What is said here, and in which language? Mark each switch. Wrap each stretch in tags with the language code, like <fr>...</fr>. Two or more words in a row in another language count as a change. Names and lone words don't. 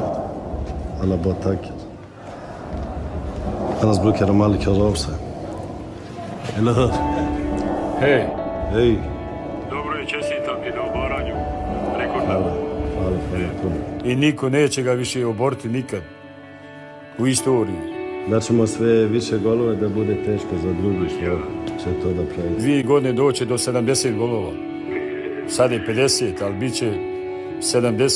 <sv>Alla bara tackar. Annars brukar de aldrig höra av sig. Eller hur? Hej. Hej.</sv> <sr>Dobro je, čestitam ti na obaranju. Rekordno. Hvala. I niko neće ga više oboriti nikad. U istoriji. Da ćemo sve više golova da bude teško za drugi što će to da pravi. 2 godine doće do 70 golova. Sad je 50, ali bit će 70.</sr>